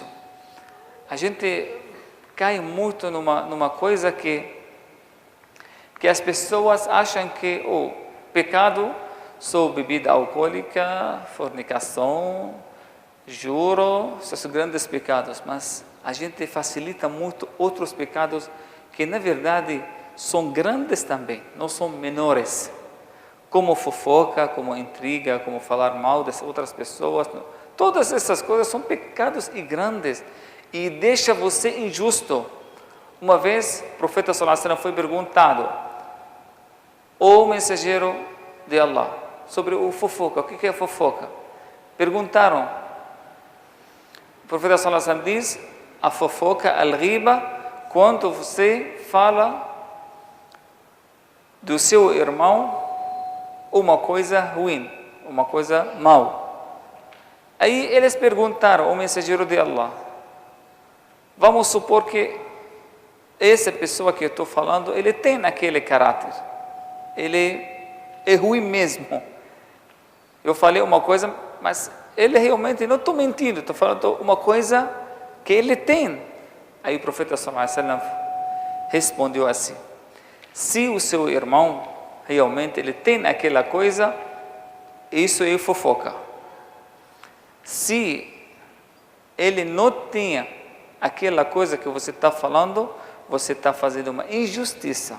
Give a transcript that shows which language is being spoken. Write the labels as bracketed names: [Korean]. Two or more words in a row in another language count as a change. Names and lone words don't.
[Portuguese] A gente cai muito numa coisa que as pessoas acham que o pecado só bebida alcoólica, fornicação, juro, são grandes pecados, mas a gente facilita muito outros pecados que na verdade são grandes também, não são menores, como fofoca, como intriga, como falar mal das outras pessoas. Todas essas coisas são pecados e grandes e deixa você injusto. Uma vez o profeta [Arabic] صلى الله عليه وسلم [Portuguese] foi perguntado, o mensageiro de Allah, sobre o fofoca. O que é fofoca? Perguntaram. O profeta [Arabic] صلى الله عليه وسلم [Portuguese] diz, a fofoca, al-ghiba, quando você fala do seu irmão uma coisa ruim, uma coisa mal. Aí eles perguntaram ao mensageiro de Allah, vamos supor que essa pessoa que eu estou falando, ele tem aquele caráter, ele é ruim mesmo. eu falei uma coisa, mas ele realmente, não estou mentindo, estou falando uma coisa que ele tem. Aí o profeta [Arabic] صلى الله عليه وسلم [Portuguese] respondeu assim: se o seu irmão realmente ele tem aquela coisa, isso é fofoca. Se ele não tem aquela coisa que você está falando, você está fazendo uma injustiça.